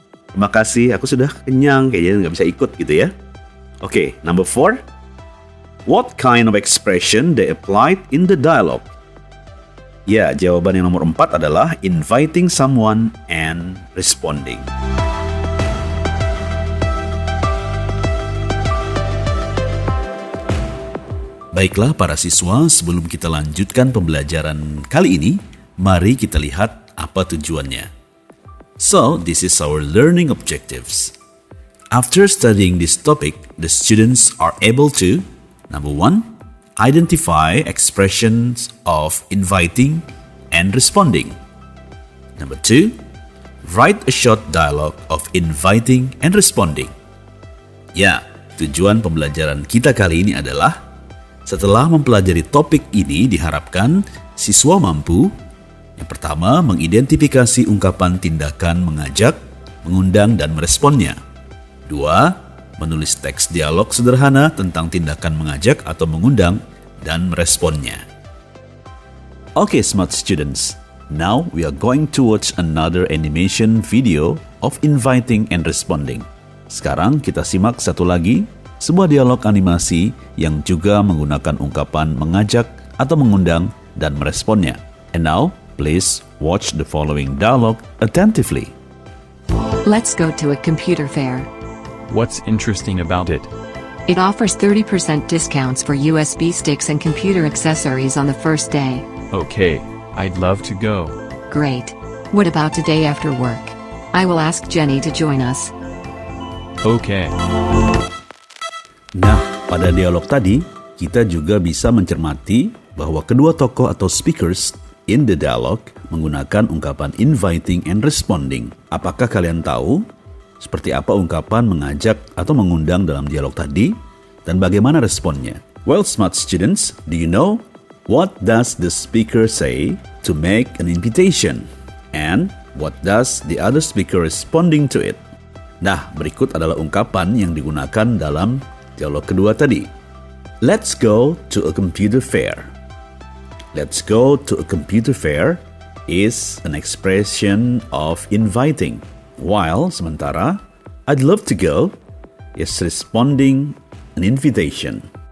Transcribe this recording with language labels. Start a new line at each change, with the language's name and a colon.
Indonesian: Terima kasih, aku sudah kenyang, kayaknya nggak bisa ikut gitu ya.
English: Oke, number 4. What kind of expression they applied in the dialogue?
Indonesian: Ya, jawaban yang nomor 4 adalah inviting someone and responding. Baiklah para siswa, sebelum kita lanjutkan pembelajaran kali ini, mari kita lihat apa tujuannya.
English: So, this is our learning objectives. After studying this topic, the students are able to, number 1, identify expressions of inviting and responding. Number 2, write a short dialogue of inviting and responding.
Indonesian: Ya, tujuan pembelajaran kita kali ini adalah setelah mempelajari topik ini diharapkan siswa mampu yang pertama mengidentifikasi ungkapan tindakan mengajak, mengundang dan meresponnya. 2, menulis teks dialog sederhana tentang tindakan mengajak atau mengundang dan meresponnya.
English: Okay, smart students. Now we are going to watch another animation video of inviting and responding.
Indonesian: Sekarang kita simak satu lagi, sebuah dialog animasi yang juga menggunakan ungkapan mengajak atau mengundang dan meresponnya.
English: And now, please watch the following dialogue attentively. Let's go to a computer fair. What's interesting about it? It offers 30% discounts for USB sticks and computer accessories on the first day. Okay, I'd love to go. Great. What about today after work? I will ask Jenny to join us. Okay.
Indonesian: Nah, pada dialog tadi, kita juga bisa mencermati bahwa kedua tokoh atau
English: speakers in the dialogue
Indonesian: menggunakan ungkapan inviting and responding. Apakah kalian tahu seperti apa ungkapan mengajak atau mengundang dalam dialog tadi dan bagaimana responnya?
English: Well, smart students, do you know what does the speaker say to make an invitation? And what does the other speaker responding to it?
Indonesian: Nah, berikut adalah ungkapan yang digunakan dalam Dialog kedua tadi.
English: Let's go to a computer fair. Let's go to a computer fair is an expression of inviting, while sementara I'd love to go is responding an invitation.